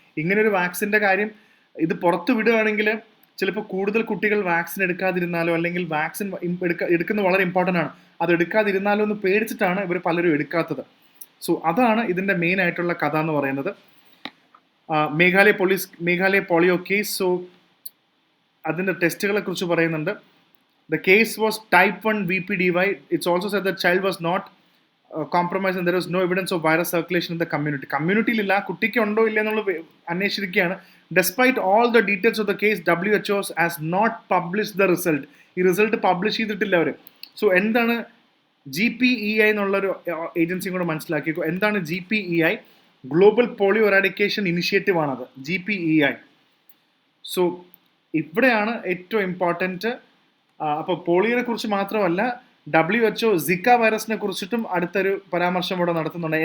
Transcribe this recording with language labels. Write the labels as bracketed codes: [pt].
[ml] ഇങ്ങനൊരു വാക്സിൻ്റെ കാര്യം ഇത് പുറത്തു വിടുകയാണെങ്കിൽ ചിലപ്പോൾ കൂടുതൽ കുട്ടികൾ വാക്സിൻ എടുക്കാതിരുന്നാലോ, അല്ലെങ്കിൽ വാക്സിൻ എടുക്കുന്നത് വളരെ ഇമ്പോർട്ടൻ്റ് ആണ്, അത് എടുക്കാതിരുന്നാലോ എന്ന് പേടിച്ചിട്ടാണ് ഇവർ പലരും എടുക്കാത്തത്. സോ അതാണ് ഇതിൻ്റെ മെയിൻ ആയിട്ടുള്ള കഥ എന്ന് പറയുന്നത്. Meghalaya polio case. സോ അതിൻ്റെ ടെസ്റ്റുകളെ കുറിച്ച് പറയുന്നുണ്ട്. [en] The case was type 1 VPDY. It's also said that child was not compromised and there was no evidence of virus circulation in the community. [ml] കമ്മ്യൂണിറ്റിയിലില്ല, കുട്ടിക്ക് ഉണ്ടോ ഇല്ല എന്നുള്ളത് അന്വേഷിച്ചിരിക്കുകയാണ്. [en] Despite all the details of the case, WHO has not published the result. [ml] ഈ result publish ചെയ്തിട്ടില്ല അവർ. So എന്താണ് GPEI എന്നുള്ളൊരു ഏജൻസിയും കൂടെ മനസ്സിലാക്കിക്കോ. എന്താണ് GPEI? Global polio eradication initiative ആണത്, GPEI. സോ ഇവിടെയാണ് ഏറ്റവും ഇമ്പോർട്ടൻറ്റ്. അപ്പോൾ പോളിയോനെ കുറിച്ച് മാത്രമല്ല, WHO സിക്ക വൈറസിനെ കുറിച്ചിട്ടും അടുത്തൊരു പരാമർശം ഇവിടെ നടത്തുന്നുണ്ട്.